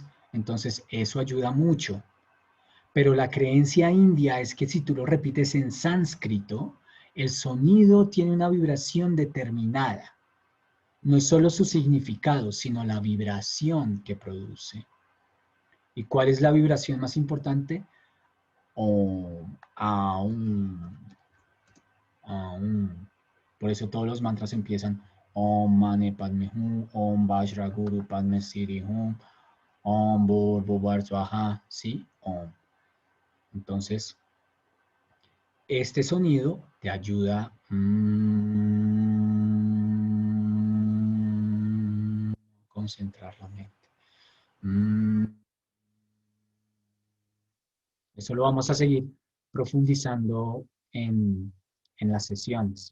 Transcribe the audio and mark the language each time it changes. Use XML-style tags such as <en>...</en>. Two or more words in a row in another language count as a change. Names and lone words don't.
<es>Entonces eso ayuda mucho. Pero la creencia india es que si tú lo repites en sánscrito, el sonido tiene una vibración determinada. No es solo su significado, sino la vibración que produce. ¿Y cuál es la vibración más importante?</es> <sa>Om, aum, aum.</sa> <es>Por eso todos los mantras empiezan</es> <sa>Om Mane Padme Hum, Om Vajra Guru Padme Siddhi Hum, Om Bhurrbhuvar Swaha,</sa> <es>¿sí? Om. Entonces, este sonido te ayuda a concentrar la mente. Eso lo vamos a seguir profundizando en las sesiones.</es>